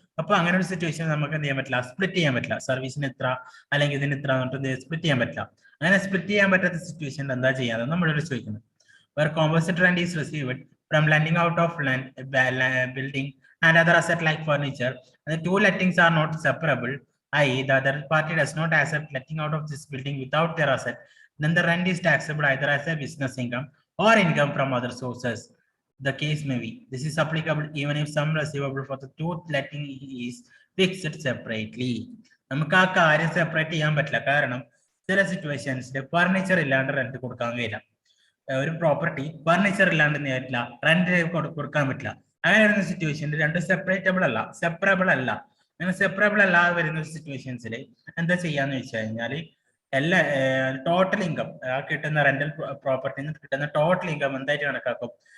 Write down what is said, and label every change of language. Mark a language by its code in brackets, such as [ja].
[ml] അപ്പൊ അങ്ങനെ ഒരു സിറ്റുവേഷൻ നമുക്ക് എന്ത് ചെയ്യാൻ പറ്റില്ല? സ്പ്ലിറ്റ് ചെയ്യാൻ പറ്റില്ല. സർവീസിന് ഇത്ര അല്ലെങ്കിൽ ഇതിന് ഇത്ര എന്നിട്ട് സ്പ്ലിറ്റ് ചെയ്യാൻ പറ്റില്ല. അങ്ങനെ സ്പ്ലിറ്റ് ചെയ്യാൻ പറ്റാത്ത സിറ്റുവേഷൻ എന്താ ചെയ്യാതെ നമ്മളോട് ചോദിക്കുന്നത്. [en] where composite rent is received from lending out of land, building and other asset like furniture, and the two lettings are not separable, i.e. the other party does not accept letting out of this building without their asset, then the rent is taxable either as a business income or income from other sources. The case may be. This is applicable even if some receivable for the two letting is fixed separately. [ml] നമുക്ക് ആ കാര്യം separate ചെയ്യാൻ പറ്റില്ല. കാരണം ചില സിറ്റുവേഷൻസിൽ furniture ഇല്ലാണ്ട് rent കൊടുക്കാൻ കഴിയില്ല. ഒരു പ്രോപ്പർട്ടി ഫർണിച്ചർ ഇല്ലാണ്ട് നേരില്ല റെന്റ് കൊടുക്കാൻ പറ്റില്ല. അങ്ങനെ വരുന്ന സിറ്റുവേഷനിൽ രണ്ട് സെപ്പറേബിൾ അല്ല. അങ്ങനെ സെപ്പറബിൾ അല്ലാതെ വരുന്ന സിറ്റുവേഷൻസിൽ എന്താ ചെയ്യാന്ന് വെച്ച് കഴിഞ്ഞാൽ എല്ലാ ടോട്ടൽ ഇൻകം കിട്ടുന്ന റെന്റൽ പ്രോപ്പർട്ടിയിൽ നിന്ന് കിട്ടുന്ന ടോട്ടൽ ഇൻകം എന്തായിട്ട് കണക്കാക്കും?